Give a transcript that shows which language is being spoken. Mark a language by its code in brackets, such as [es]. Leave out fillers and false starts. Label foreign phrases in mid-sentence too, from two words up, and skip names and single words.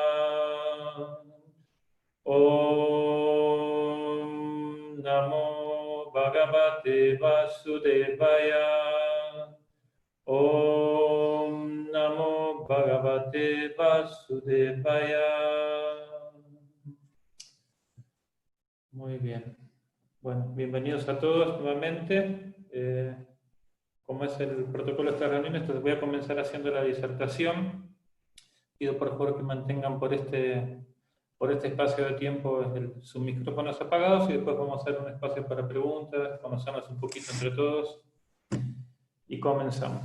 [sa] Om Namo Bhagavate Vasudevaya. Om Namo Bhagavate Vasudevaya. [es] Muy bien. Bueno, bienvenidos a todos nuevamente. Como es el protocolo de esta reunión, entonces voy a comenzar haciendo la disertación. Pido por favor que mantengan por este espacio de tiempo sus micrófonos apagados y después vamos a hacer un espacio para preguntas, conocernos un poquito entre todos y comenzamos.